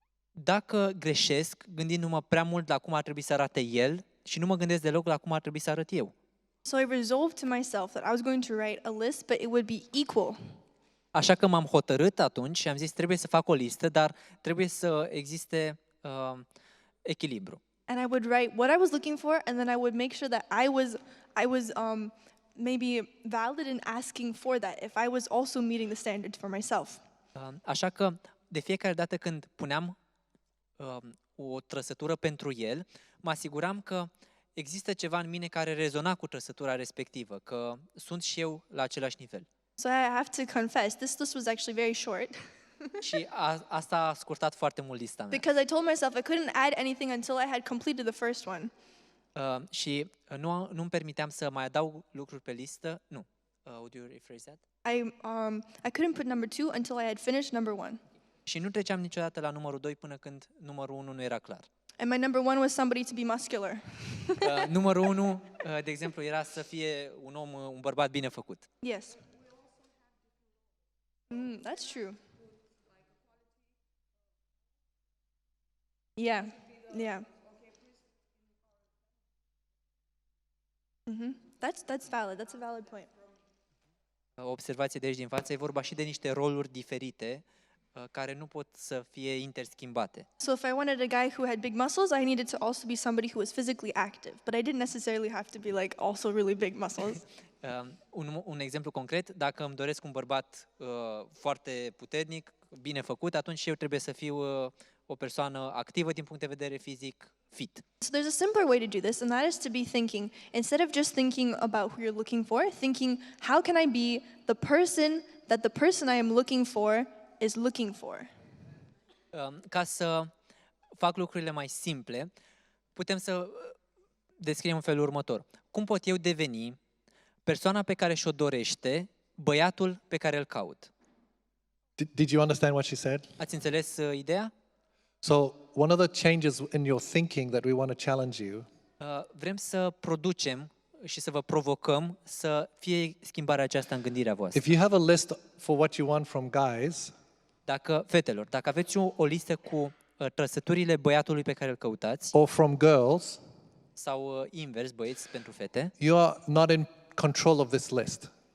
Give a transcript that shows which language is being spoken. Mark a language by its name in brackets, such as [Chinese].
[Romanian] Dacă greșesc, gândindu-mă prea mult la cum ar trebui să arate el și nu mă gândesc deloc la cum ar trebui să arăt eu. [English] So I resolved to myself that I was going to write a list, but it would be equal. [Romanian] Așa că m-am hotărât atunci și am zis trebuie să fac o listă, dar trebuie să existe echilibru. [English] And I would write what I was looking for, and then I would make sure that I was maybe valid in asking for that, if I was also meeting the standards for myself. [Romanian] Așa că de fiecare dată când puneam o trăsătură pentru el, mă asiguram că există ceva în mine care rezona cu trăsătura respectivă, că sunt și eu la același nivel. [English] So I have to confess, this list was actually very short [Romanian] Și asta a scurtat foarte mult lista mea. [English] because I told myself I couldn't add anything until I had completed the first one. [Romanian] Și nu-mi permiteam să mai adaug lucruri pe listă. Nu. [English] Would you rephrase that? I couldn't put number 2 until I had finished number 1. [Romanian] Și nu treceam niciodată la numărul 2 până când numărul 1 nu era clar. [English] And my number 1 was somebody to be muscular. [Romanian] Numărul 1, de exemplu, era să fie un bărbat bine făcut. [English] Yes. That's true. Yeah, yeah. That's valid. That's a valid point. [Romanian] O observație de aici din față, e vorba și de niște roluri diferite care nu pot să fie interschimbate. [English] So if I wanted a guy who had big muscles, I needed to also be somebody who was physically active, but I didn't necessarily have to be like also really big muscles. [Romanian] Un exemplu concret, dacă îmi doresc un bărbat foarte puternic, bine făcut, atunci eu trebuie să fiu o persoană activă din punct de vedere fizic, fit. [English] So there's a simpler way to do this, and that is to be thinking, instead of just thinking about who you're looking for, thinking, how can I be the person that the person I am looking for is looking for? [Romanian] Ca să fac lucrurile mai simple, putem să descriem în felul următor. Cum pot eu deveni persoana pe care și-o dorește, băiatul pe care îl caut? [English] Did you understand what she said? [Romanian] Ați înțeles ideea? [English] So one of the changes in your thinking that we want to challenge you [Romanian] Vrem să producem și să vă provocăm să fie schimbarea aceasta în gândirea voastră. [English] if you have a list for what you want from guys, [Romanian] Fetelor, dacă aveți o listă cu trăsăturile băiatului pe care îl căutați, [English] or from girls, [Romanian] sau invers, băieți pentru fete, [English] you are not in control of this list.